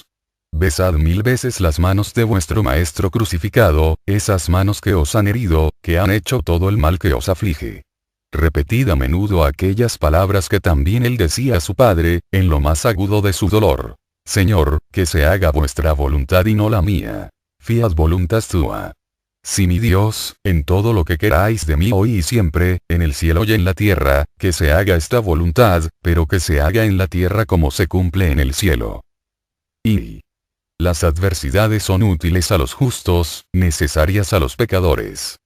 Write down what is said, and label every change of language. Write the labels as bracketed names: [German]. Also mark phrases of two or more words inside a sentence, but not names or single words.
[Spanish] Besad 1000 veces las manos de vuestro Maestro crucificado, esas manos que os han herido, que han hecho todo el mal que os aflige. Repetid a menudo aquellas palabras que también él decía a su Padre, en lo más agudo de su dolor. Señor, que se haga vuestra voluntad y no la mía. [Latin] Fiat voluntas tua. [Spanish] Sí, mi Dios, en todo lo que queráis de mí hoy y siempre, en el cielo y en la tierra, que se haga esta voluntad, pero que se haga en la tierra como se cumple en el cielo. Y las adversidades son útiles a los justos, necesarias a los pecadores.